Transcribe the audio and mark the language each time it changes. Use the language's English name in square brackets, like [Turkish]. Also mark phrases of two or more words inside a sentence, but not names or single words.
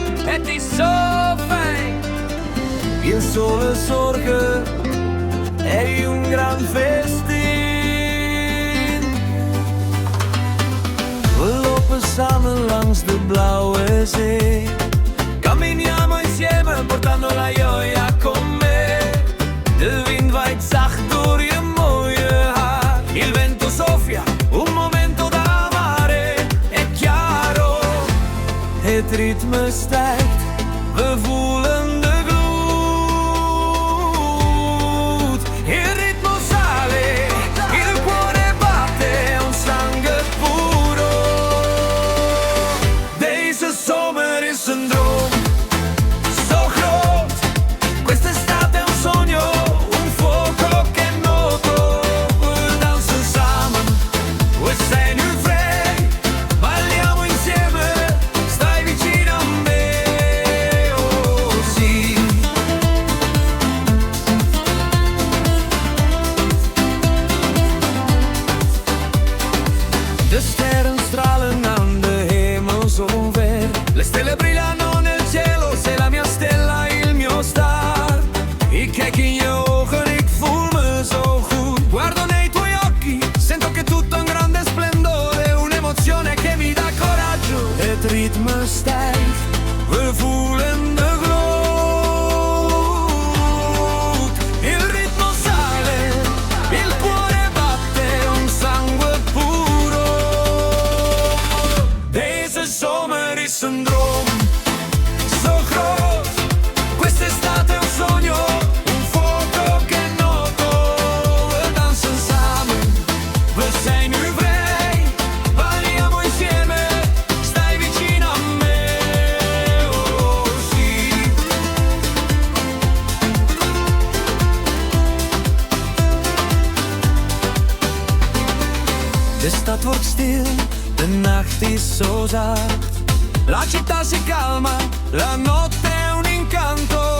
[Dutch] Het is zo fijn. [Italian] Il sole sorge, è un gran festin. [Dutch] We lopen samen langs de blauwe zee. [Italian] Camminiamo insieme portando la gioia con me. [Dutch] De wind waait zacht door je mooie haar. [Italian] Il vento soffia, un momento da amare. È chiaro, [Dutch] het ritme stijgt. We voelen de gloed. [Italian] Il ritmo sale, il cuore batte, un sangue puro. [Dutch] Deze zomer is een droom, zo groot. [Italian] Quest'estate è un sogno, un fuoco che è noto. [Dutch] We dansen samen, we zijn nu vrij. [Italian] Balliamo insieme, stai vicino a me. Oh sì. [Dutch] De sterren stralen aan de hemel zo ver. [Italian] Le stelle brillano nel cielo, sei la mia stella, il mio star. [Dutch] Ik kijk in je ogen, ik voel me zo goed. [Italian] Guardo nei tuoi occhi, sento che tutto è un grande splendore. Un'emozione che mi dà coraggio. [Dutch] Het ritme stijgt, we voelen de gloed. [Italian] Il ritmo sale, il cuore batte, un sangue puro. [Dutch] Deze zomer is een droom, zo groot. [Italian] Quest'estate è un sogno, un fuoco che è noto. [Dutch] We dansen samen, we zijn nu vrij. [Italian] Balliamo insieme, stai vicino a me. Oh sì. [Dutch] De stad wordt stil, de nacht is zo zacht. [Italian] La città si calma, la notte è un incanto.